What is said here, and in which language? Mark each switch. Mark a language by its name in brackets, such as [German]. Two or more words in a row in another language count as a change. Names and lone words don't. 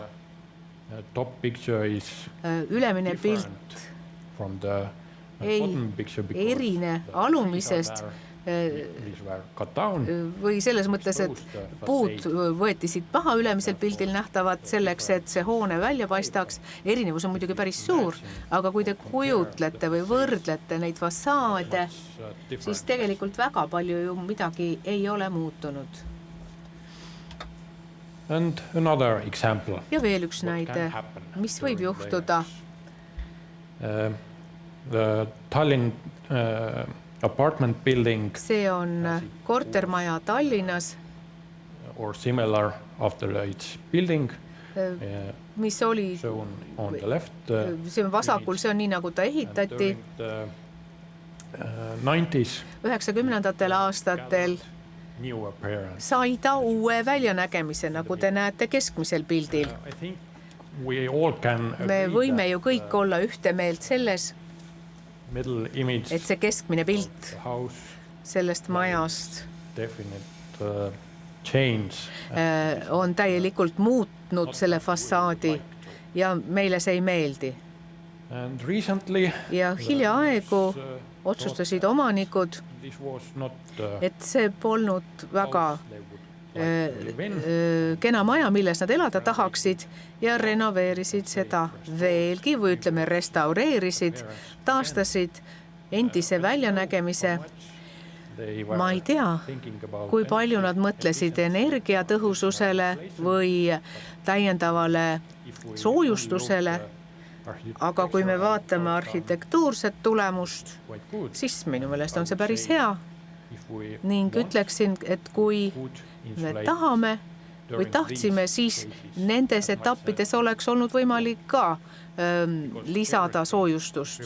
[Estonian] Ülemine pilt ei erine alumisest või selles mõttes, et puud võeti siit maha ülemisel pildil nähtavad selleks, et see hoone välja paistaks. Erinevus on muidugi päris suur, aga kui te kujutlete või võrdlete neid fassaade, siis tegelikult väga palju ju midagi ei ole muutunud. [English] And another example. [Estonian] Ja veel üks näide, mis võib juhtuda. [English] The Tallinn apartment building [Estonian] See on kortermaja Tallinnas, [English] or similar after its building [Estonian] mis oli, [English] shown on the left [Estonian] see on vasakul, see on nii, nagu ta ehitati. [English] 90s [Estonian] 90ndatel aastatel [English] new appearance. [Estonian] sai ta uue väljanägemise, nagu te näete keskmisel pildil. [English] I think we all can [Estonian] Me võime ju kõik olla ühte meelt selles, [English] middle image [Estonian] et see keskmine pilt [English] house [Estonian] sellest majast [English] definite change [Estonian] on täielikult muutnud selle fassaadi ja meile see ei meeldi. [English] and recently [Estonian] Ja hiljaaegu otsustasid omanikud, [English] this was not [Estonian] et see polnud väga [English] they would like to live in. [Estonian] kena maja, milles nad elada tahaksid ja renoveerisid seda veelgi või ütleme restaureerisid, taastasid endise väljanägemise. [English] They were [Estonian] Ma ei tea, [English] thinking about [Estonian] kui palju nad mõtlesid energiatõhususele või täiendavale soojustusele, aga kui me vaatame arhitektuurset tulemust, siis minu meelest on see päris hea ning ütleksin, et kui me tahame või tahtsime, siis nendes etappides oleks olnud võimalik ka lisada soojustust.